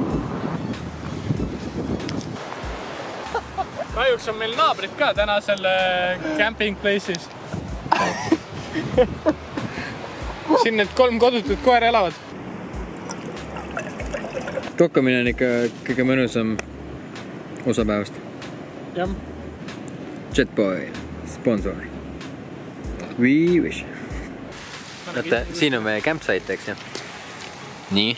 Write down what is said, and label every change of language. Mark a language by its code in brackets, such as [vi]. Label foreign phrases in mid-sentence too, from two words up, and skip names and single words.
[et] Kahjuks on meil naabrid ka täna selle camping place'is. Siin need 3 kodutut koera elavad. Kokkamine on ikka kõige mõnusam osa päevast. Jah. [en] Jetboy, sponsor. We wish. [et] Näete, siin on meie campsite, eks ju? Nii.